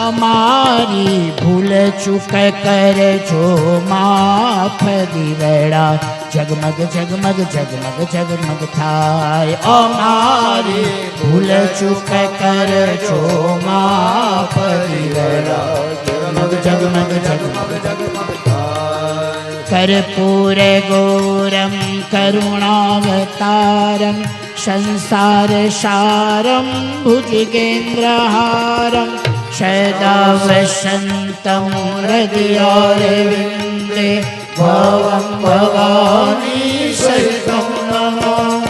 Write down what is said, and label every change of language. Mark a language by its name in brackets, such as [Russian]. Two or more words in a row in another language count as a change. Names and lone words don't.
[Gujarati] અમારી ભૂલ ચૂક કરજો માફ દીવડા જગમગ જગમગ જગમગ જગમગ થાય અમારી ભૂલ ચૂક કરજો માફ દીવડા જગમગ જગમગ જગમગ જગમગ થાય [Sanskrit] कर्पूर गौरम करुणावतारम संसार सारम भुजगेन्द्रहारम सदा वसन्तं हृदयारविन्दे भवं भवानी सहितं नमः